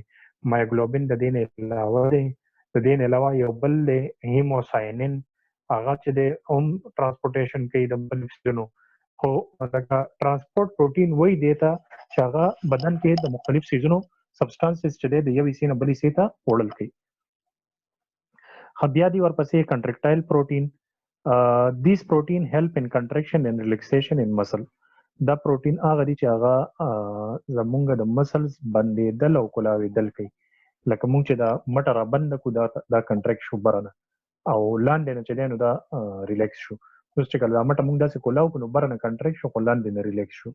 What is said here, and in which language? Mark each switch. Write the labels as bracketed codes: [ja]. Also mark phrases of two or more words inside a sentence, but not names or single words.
[ps] مایوګلوبین د دې نه علاوه دی، د دې نه علاوه یو بل دی هیموساینین، هغه چې دی هم ترانسپورټیشن کوي د مختلف څیزونو. خو لکه [en] transport protein [ps] وایي دې ته چې هغه بدن کې د مختلف څیزونو سبسټانسز چې دی د یو حصې نه بل حصې ته وړل کوي. بیا دی ورپسې [en] contractile protein. These protein help in contraction and relaxation in muscle. [ps] دا پروټین هغه دی چې هغه زمونږ د مسلز بندېدل او کولاوېدل کوي. لکه مونږ چې دا مټه را بنده کړو دا کنټریکټ شو برنه او لاندې نه چې دی نو دا ریلیکس شو. اوس چې کله دا مټه مونږ داسې کولاو کړو نو برنه کنټریکټ شو خو لاندې نه ریلیکس شو.